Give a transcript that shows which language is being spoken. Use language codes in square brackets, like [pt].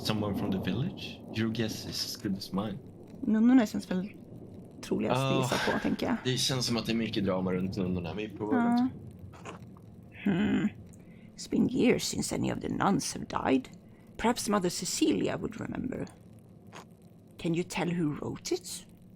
[en] Someone from the village? Your guess is as good as mine. [sv] Nunnorna känns väl troligast att gissa på, tänker jag. Det känns som att det är mycket drama runt nunnorna. Vi provar [en] It's been years since any of the nuns have died. Perhaps Mother Cecilia would remember. Can you tell who wrote it?